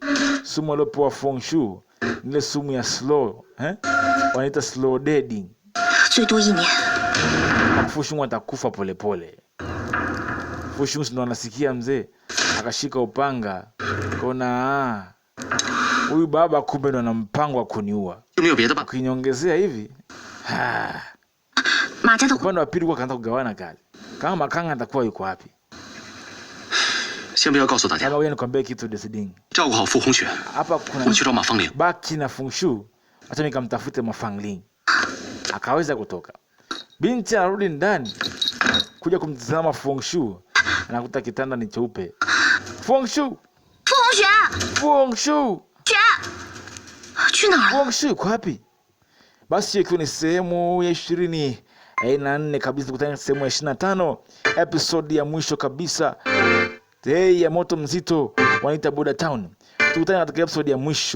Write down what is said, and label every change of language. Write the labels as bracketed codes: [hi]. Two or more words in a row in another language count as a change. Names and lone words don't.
[sw] Sumu aliyopewa Fu Hongxue ile sumu ya slow, wanaita [en] slow deading. [sw] Fu Hongxue atakufa polepole. Fu Hongxue ndo anasikia mzee, akashika upanga. Kona huyu baba kumbe ndo ana mpango wa kuniua. [zh] 有没有别的办法？ [sw] Ukinyongezea hivi, [zh] 马家的 [sw] upande wa pili kwa kaanza kugawana kazi. Kama Makanga atakuwa yuko wapi? [zh] 先不要告诉大家， [sw] Kama wewe nikwambie kitu Desiding. [zh] 照顾好傅红雪， [sw] Hapa kuna [zh] 我去找马芳玲。 [sw] baki na Fu Hongxue, acha nikamtafute Ma Fangling. Akaweza kutoka. Binti anarudi ndani kuja kumtazama Fu Hongxue, anakuta kitanda ni cheupe. Fu Hongxue, [zh] 傅红雪， [sw] Fu Hongxue, [zh] 雪去哪儿 Fu 了？ [sw] Hongxue yuko wapi? Basi ikiwa ni sehemu ya 24 kabisa, tukutane sehemu ya 25, episode ya mwisho kabisa. Ya moto mzito wanaita Buddha Town. Tukutane katika episode ya mwisho.